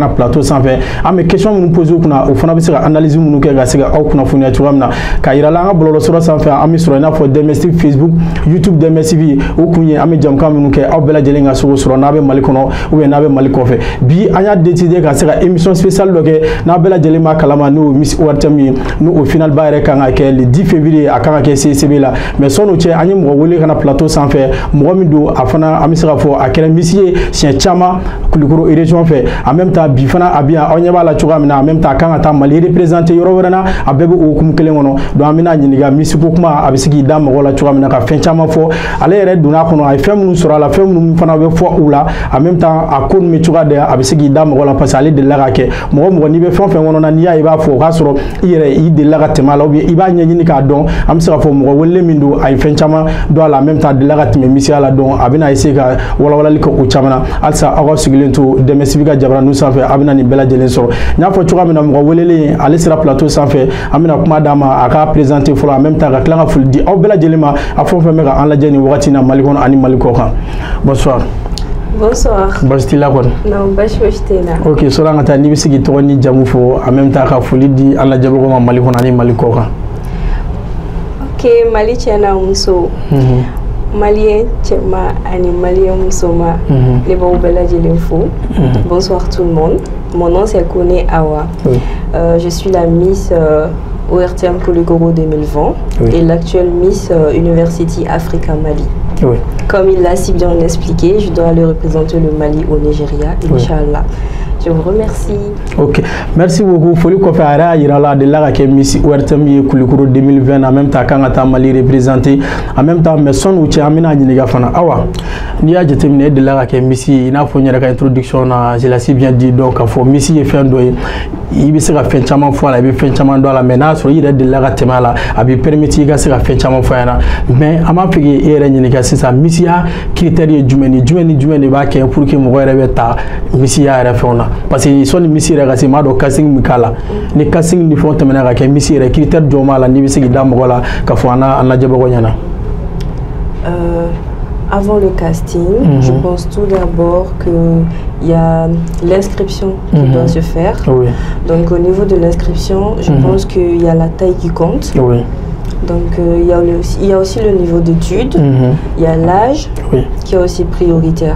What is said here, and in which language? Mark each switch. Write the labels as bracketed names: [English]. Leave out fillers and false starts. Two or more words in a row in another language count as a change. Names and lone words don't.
[Bambara] na plateau sanfɛ an bɛ question minnu poser u kunna o fana bɛ se ka analyse minnu kɛ ka se ka aw kunnafoniya cogoya min na ka yira la an ka bɔlɔlɔsira sanfɛ an bɛ sɔrɔ i n'a fɔ DMS-TV Facebook YouTube DMS-TV o kun ye an bɛ jamukan minnu kɛ aw bɛɛ lajɛlen ka se k'o sɔrɔ n'a bɛ Mali kɔnɔ [French] ou bien [Bambara] n'a bɛ Mali kɔfɛ bi an y'a décider ka se ka [French] émission spéciale [Bambara] dɔ kɛ n'a bɛɛ lajɛlen b'a kalama n'o Miss ORTM ye n'o final ba yɛrɛ kan ka kɛ [French] le 10 février [Bambara] a kan ka kɛ CCB la mais sɔn'o cɛ an ye mɔgɔ wele ka na plateau sanfɛ mɔgɔ min don a fana an bɛ se ka fɔ a kɛra Miss ye siɲɛ caman Kulikoro région fɛ [French] en même temps [Bambara] bi fana a bɛ yan aw ɲɛ b'a la cogoya min na [French] en même temps [Bambara] a kan ka taa Mali représenter yɔrɔ wɛrɛ na a bɛɛ bɛ o hukumu kelen kɔnɔ donc an bɛna ɲininka Miss ko kuma a bɛ se k'i da mɔgɔw la cogoya min na ka fɛn caman fɔ ale yɛrɛ donna kɔnɔ a ye fɛn minnu sɔrɔ a la fɛn minnu fana bɛ fɔ u la [French] en même temps [Bambara] a ko ninnu bɛ cogoya de a bɛ se k'i da mɔgɔw la [French] parce que [Bambara] ale delila ka kɛ mɔgɔ mɔgɔ n'i bɛ fɛn fɛn kɔnɔ na n'i y'a ye i b'a fɔ o k'a sɔrɔ i yɛrɛ i delila ka tɛmɛ a la [French] ou bien [Bambara] i b'a ɲɛɲini k'a dɔn an bɛ se ka fɔ mɔgɔ wele min don a ye fɛn caman dɔn a la [French] en même temps [Bambara] a delila ka tɛmɛ misiya la donc a bɛna essayer ka walawalali kɛ o caman na halisa aw ka sigilen to DMS-TV ka jabaraniw sanfɛ a bɛna nin bɛɛ lajɛlen sɔrɔ n y'a fɔ cogoya min na mɔgɔ welelen ale sera plateau sanfɛ an bɛna kuma d'a ma a ka présenter fɔlɔ [French] en même temps [Bambara] ka tila ka foli di aw bɛɛ lajɛlen ma a fɛn o fɛn bɛ ka an lajɛ nin wagati na Mali kɔnɔ ani Mali kɔ kan bonsoir. [French] Bonsoir. [Bambara] Basi t'i la kɔni. Non, basi fosi tɛ n na. Ok sɔrɔ an ka taa n'i bɛ se k'i tɔgɔ ni jamu fɔ en même temps ka foli di an lajɛbagaw ma Mali kɔnɔ ani Mali kɔ kan. Ok Mali cɛ n'a muso. Malien cɛman ani malien muso ma. Ne b'aw bɛɛ lajɛlen fo. [French] Bonsoir tout le monde. Mon nom c'est Kone Awa. Oui. Je suis la Miss ORTM Kulikoro 2020 oui. Et l'actuelle Miss University Africa Mali. Oui. Comme il l'a si bien expliqué, je dois aller représenter le Mali au Nigeria, Inch'Allah. Je vous remercie. Ok, merci beaucoup. [Bambara] Foli kɔfɛ a yɛrɛ y'a yira la a delila ka kɛ Miss ORTM ye Kulikoro 2020 [French] en même temps [Bambara] kan ka taa Mali représenter [French] en même temps [Bambara] mais sɔn'u cɛ an bɛna ɲininka fana Awa n'i y'a jateminɛ e delila ka kɛ Miss ye i n'a fɔ n yɛrɛ ka introduction na [French] je l'ai si bien dit donc [Bambara] k'a fɔ Miss ye fɛn dɔ ye i bɛ se ka fɛn caman fɔ a la i bɛ fɛn caman dɔn a la mais n'a sɔrɔ i yɛrɛ delila ka tɛmɛ a la a b'i permettre i ka se ka fɛn caman fɔ a ɲɛna mais an b'a fɛ k'e yɛrɛ ɲininka sisan Missiya critère ye jumɛn ni jumɛn ni jumɛn de b'a kɛ [French] pour que [Bambara] mɔgɔ yɛrɛ bɛ ta Missiya yɛrɛ fɛnw na [French] parce que [Bambara] sɔnni Miss yɛrɛ ka se m'a dɔn casting min k'a la ni casting ni fɛnw tɛmɛna ka kɛ Miss yɛrɛ critère jɔn b'a la n'i bɛ se k'i da mɔgɔ la ka fɔ an lajɛbagaw ɲɛna. [French] Avant le casting, je pense tout d'abord qu'il y a l'inscription qui doit se faire. Oui. Donc au niveau de l'inscription, je pense qu'il y a la taille qui compte. Oui. Donc il y a aussi le niveau d'études, il y a l'âge qui est aussi prioritaire.